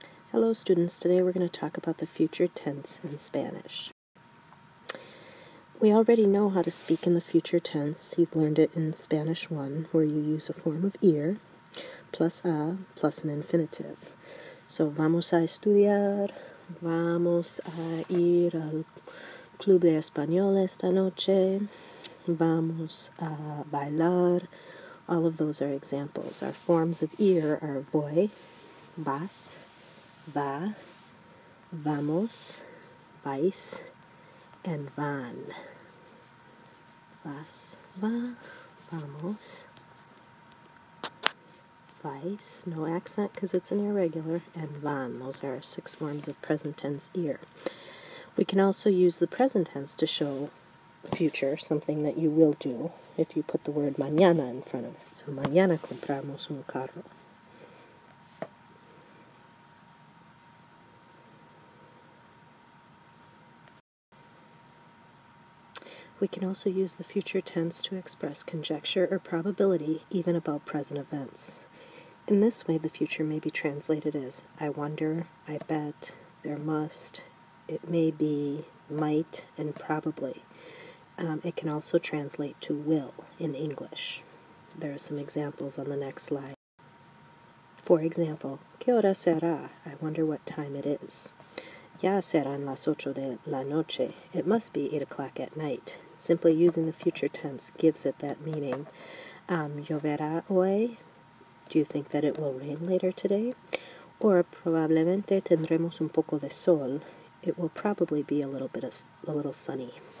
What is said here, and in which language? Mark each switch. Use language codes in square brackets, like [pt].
[en] Hello students, today we're going to talk about the future tense in Spanish. We already know how to speak in the future tense. You've learned it in Spanish 1, where you use a form of ir plus a plus an infinitive. [es] So vamos a estudiar, vamos a ir al club de español esta noche, vamos a bailar. [en] All of those are examples. Our forms of ir are voy, vas, va, vamos, vais, and van. Vas, va, vamos, vais, no accent because it's an irregular, and van. Those are our 6 forms of present tense ir. We can also use the present tense to show future, something that you will do, if you put the word mañana in front of it. [es] So mañana compramos un carro. [en] We can also use the future tense to express conjecture or probability, even about present events. In this way, the future may be translated as I wonder, I bet, there must, it may be, might, and probably. It can also translate to will in English. There are some examples on the next slide. For example, [es] ¿Qué hora será? [en] I wonder what time it is. [es] Ya serán las 8 de la noche. [en] It must be 8 o'clock at night. Simply using the future tense gives it that meaning. [es] ¿Lloverá hoy? [en] Do you think that it will rain later today? Or [es] probablemente tendremos un poco de sol. [en] It will probably be a little sunny.